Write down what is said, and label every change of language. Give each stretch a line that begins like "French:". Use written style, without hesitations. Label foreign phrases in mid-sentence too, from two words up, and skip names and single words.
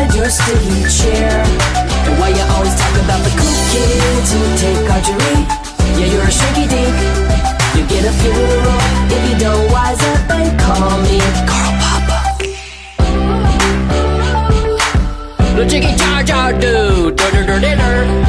English: sticky chair. And why you always talk about the cool kids who take archery? Yeah, you're a shrinky dink. You get a funeral if you don't wise up and call me Carl Papa. The jiggy jar jar do, dur dur dur dur dur.